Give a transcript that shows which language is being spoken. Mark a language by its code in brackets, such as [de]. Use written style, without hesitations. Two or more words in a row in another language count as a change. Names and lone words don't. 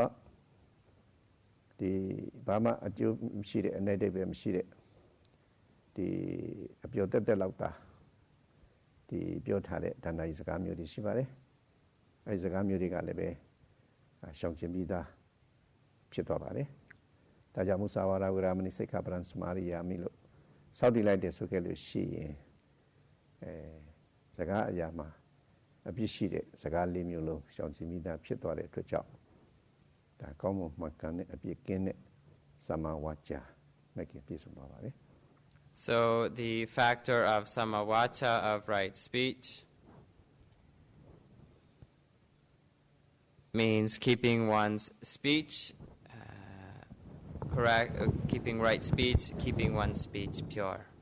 [my] ဒီဘာမှအကျိုးမရှိတဲ့အနေနဲ့ပဲမရှိတဲ့ဒီအပြောတက်လောက်တာဒီပြောထားတဲ့ဒဏ္ဍာရီစကားမျိုးတွေရှိပါတယ်အဲဒီစကားမျိုးတွေကလည်းပဲရှောင်ကျဉ်ပြီးသားဖြစ်သွားပါတယ်ဒါကြောင့် [pi] မုစာဝါဒဝေရမဏိစိက္ခပဒံစမာရိယာမိ [my] လို့စောင့်တည်လိုက်တယ်ဆိုခဲ့လို့ရှိရင် စကားအရာမှာအပြစ်ရှိတဲ့စကား၄မျိုးလုံးရှောင်ကျဉ်ပြီးသားဖြစ်သွားတဲ့အတွက်ကြောင့်ဒါကောင်းမွန်မှန်ကန်တဲ့အပြစ်ကင်းတဲ့သမဝါကျမဲ့ကပြည့်စုံသွားပါတယ် [en] So the factor of samavacha, of right speech, means keeping one's speech correct, keeping right speech, keeping one's speech pure.